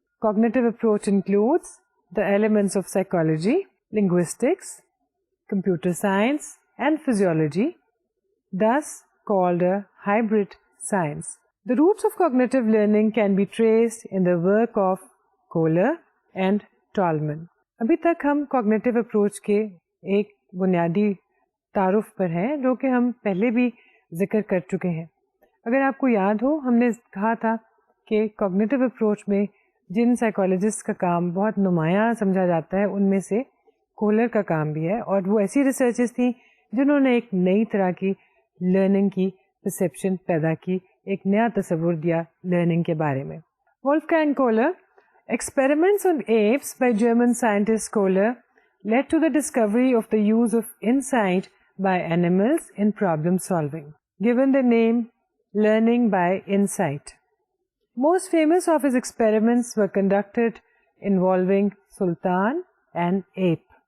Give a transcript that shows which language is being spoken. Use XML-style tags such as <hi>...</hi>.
<en>Cognitive approach includes the elements of psychology, linguistics, computer science, and physiology, thus called a hybrid science. The roots of cognitive learning can be traced in the work of Kohler and Tolman.</en> <ur>ابھی تک ہم cognitive approach کے ایک بنیادی تعارف پر ہیں جو کہ ہم پہلے بھی ذکر کر چکے ہیں. اگر آپ کو یاد ہو, ہم نے کہا تھا کہ cognitive approach میں جن سائیکالوجسٹ کا کام بہت نمایاں سمجھا جاتا ہے ان میں سے کولر کا کام بھی ہے, اور وہ ایسی ریسرچز تھیں جنہوں نے ایک نئی طرح کی لرننگ کی پرسیپشن پیدا کی, ایک نیا تصور دیا لرننگ کے بارے میں.</ur> <en>Wolfgang Kohler, experiments on apes by German scientist Kohler led to the discovery of the use of insight by animals in problem solving, given the name learning by insight. Most famous of his experiments were conducted involving Sultan and ape.</en>